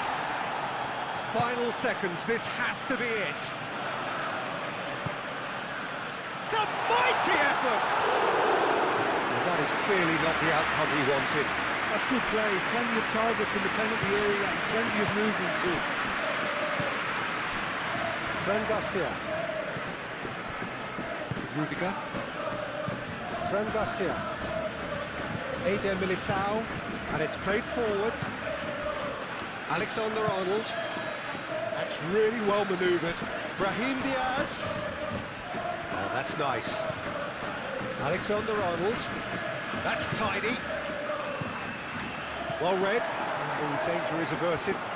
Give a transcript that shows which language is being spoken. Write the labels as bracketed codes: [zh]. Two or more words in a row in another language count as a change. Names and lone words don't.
[en] Final seconds, this has to be it. It's a mighty effort! Well, that is clearly not the outcome he wanted. That's good play, plenty of targets in the penalty area and plenty of movement too. Fran Garcia. Rudiger. Fran Garcia. Eder Militao. And it's played forward. Alexander-Arnold. That's really well manoeuvred. Brahim Diaz. Oh, that's nice. Alexander-Arnold. That's tidy. Well read. Oh, danger is averted.